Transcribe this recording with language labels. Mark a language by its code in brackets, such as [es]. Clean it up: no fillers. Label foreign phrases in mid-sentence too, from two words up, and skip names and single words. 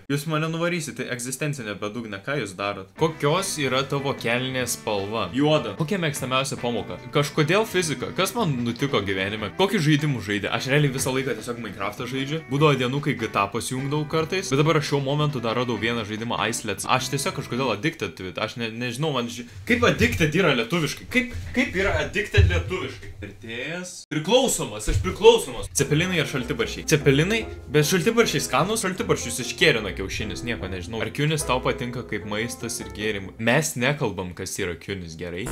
[lt] Jūs mane nuvarysite egzistencinę bedugnę, ką jūs darot? Kokios yra tavo kelnės spalva? Juoda. Kokia mėgstamiausia pamoka? Kažkodėl fizika? Kas man nutiko gyvenime? Kokį žaidimų žaidė? Aš realiai visą laiką tiesiog Minecraftą žaidžiu. Būdavo dienų, kai GTA pasijungdavau kartais. Bet dabar šiuo momentu dar radau vieną žaidimą Icelets. Aš tiesiog kažkodėl [en] addicted to it. [lt] Aš nežinau, kaip addicted yra lietuviškai? Kaip yra addicted lietuviškai? Vertėjas. Priklausomas, aš priklausomas. Cepelinai ar šaltibarščiai? Cepelinai, bet šaltibarščiai skanus, šaltibarščius iškėrina kiaušinis, nieko nežinau. Ar kiunis tau patinka kaip maistas ir gėrimai? Mes nekalbam, kas yra kiunis, gerai?